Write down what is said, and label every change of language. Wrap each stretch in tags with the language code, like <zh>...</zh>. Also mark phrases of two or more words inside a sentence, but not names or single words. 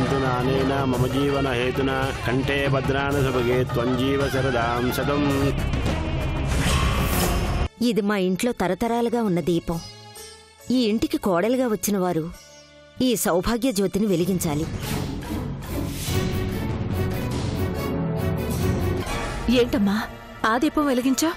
<sa>अनेन मम जीवन हेतुना कंठे भद्रान सुभगे त्वञ्जीव शरदां शतम्।</sa> <te>ఇది మా ఇంట్లో తరతరాలుగా ఉన్న దీపం. ఈ ఇంటికి కోడలుగా వచ్చిన వారు ఈ సౌభాగ్య జ్యోతిని వెలిగించాలి. ఏంటమ్మా ఆ దీపం వెలిగించా?</te>